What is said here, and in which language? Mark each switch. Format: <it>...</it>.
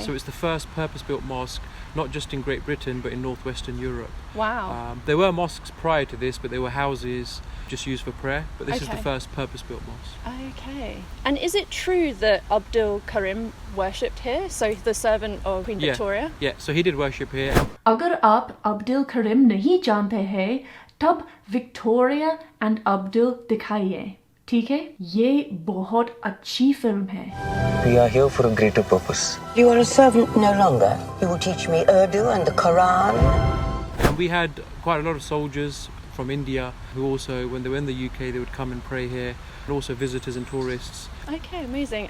<en>So it's the first purpose-built mosque, not just in Great Britain, but in northwestern Europe. Wow. There were mosques prior to this, but they were houses just used for prayer. But this is the first purpose-built mosque. Okay. And is it true that Abdul Karim worshipped here? So the servant of Queen Victoria? Yeah, so he did worship here.</en> <hi>अगर आप अब्दुल करीम नहीं जानते हैं, तब Victoria and Abdul दिखाइए, ठीक है? ये बहुत अच्छी फिल्म है.</hi> <en>We are here for a greater purpose. You are a servant no longer. You will teach me Urdu and the Quran. And we had quite a lot of soldiers from India who also, when they were in the UK, they would come and pray here, and also visitors and tourists. Okay, amazing.</en>